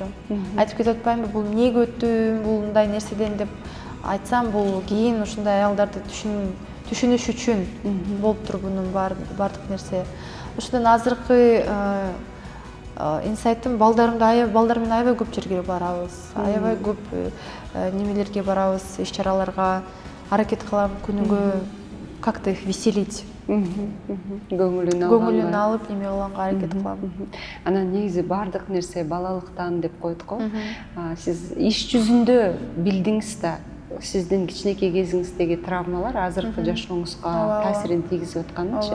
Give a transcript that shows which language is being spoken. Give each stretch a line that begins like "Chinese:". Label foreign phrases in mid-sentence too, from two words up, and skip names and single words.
Kyrgyz: Айтып кетип атпаймынбы, бул эмнеге өттүм, бул мындай нерседен деп айтсам, бул кийин ушундай аялдарды түшүнүш үчүн болуптур бунун бардык нерсе. Ошондон азыркы инсайтым, балдар менен аябай көп жерге барабыз, аябай көп немелерге барабыз, иш-чараларга аракет кылам, күнүгө
Russian: как-то их веселить.
Kyrgyz: Көңүлүн алып, неме кылганга аракет кылам. Анан негизи бардык нерсе балалыктан деп коет го. Сиз иш жүзүндө билдиңиз да, сиздин кичинекей кезиңиздеги травмалар азыркы жашооңузга таасирин тийгизип атканынчы.